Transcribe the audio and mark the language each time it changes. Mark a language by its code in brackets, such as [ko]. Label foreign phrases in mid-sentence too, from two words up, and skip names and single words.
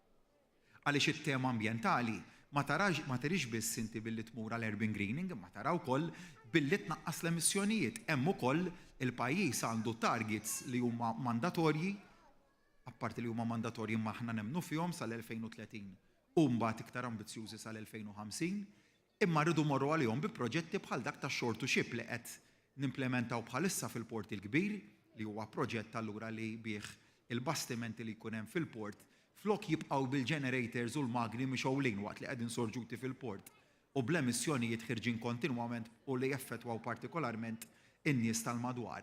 [mt] Għaliex it-tema ambjentali ma tarix biss inti billi tmur għal [en] urban greening, [mt] ma tara wkoll billi tnaqqas l-emissjonijiet. Hemm ukoll il-pajjiż għandu targets li huma mandatorji, apparti li huma mandatorji ma aħna nemmnu fihom sal-2030 u mbagħad iktar ambizzjużi sal-2050, imma rridu morru għalihom bi proġetti bħal dak ta' [en] shore to ship [mt] li qed nimplementaw bħalissa fil-Port il-Kbir, li huwa proġett allura li bih il-bastimenti li jkun hemm fil-port flok jibqgħu bil-generators u l-magni mixew lejn waqt li qegħdin sorġuti fil-port u bl-emissjonijiet ħirġin kontinwament u li jaffettwaw partikolarment in-nies tal-madwar.